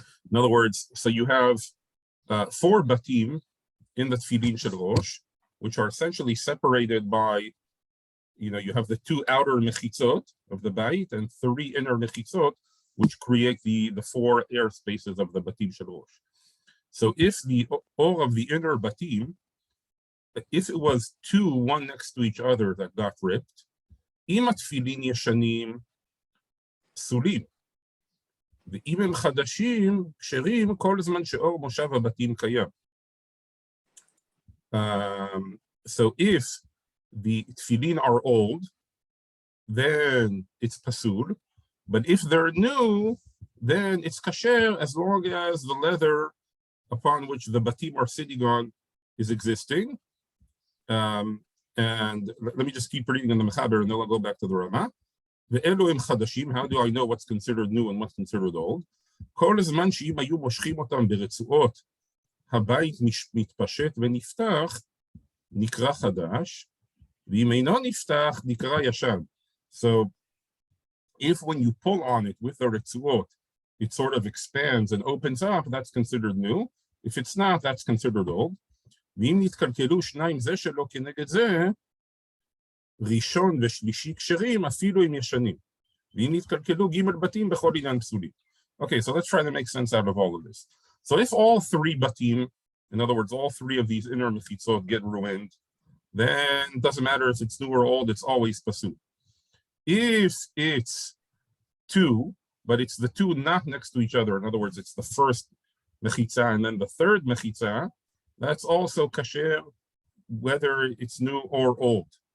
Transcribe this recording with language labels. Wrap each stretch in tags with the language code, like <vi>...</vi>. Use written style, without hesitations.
<en>In other words, so you have 4 batim in the tefillin shel Rosh, which are essentially separated by, you have the 2 outer mechitzot of the bait and 3 inner mechitzot, which create the 4 air spaces of the batim shel Rosh. So if the or of the inner batim, if it was 2, one next to each other that got ripped,</en> <he>im tefillin yeshanim sulim. ואם הם חדשים, כשרים, כל זמן שאור מושב הבתים קיים.</he> <en>So if the tefillin are old, then it's pasul. But if they're new, then it's kasher as long as the leather upon which the batim are sitting on is existing. And let me just keep reading in the Mechaber, and then I'll go back to the Ramah.</en> <he>ואלו הם חדשים,</he> <en>how do I know what's considered new and what's considered old?</en> <he>כל הזמן שאם היו מושכים אותם ברצועות, הבית מתפשט ונפתח, נקרא חדש, ואם אינו נפתח, נקרא ישן.</he> <en>So, if when you pull on it with the רצועות, it sort of expands and opens up, that's considered new. If it's not, that's considered old.</en> <he>ואם נתקלקלו שניים זה שלא כנגד זה, ראשון ושלישי כשרים אפילו אם ישנים. ואם נתקלקלו ג' בתים בכל עניין פסולים.</he> <en>Okay, so let's try to make sense out of all of this. So if all 3 batim, in other words, all 3 of these inner mechitzot get ruined, then it doesn't matter if it's new or old, it's always pasul. If it's 2, but it's the 2 not next to each other, in other words, it's the first mechitza and then the third mechitza, that's also kasher, whether it's new or old.</en>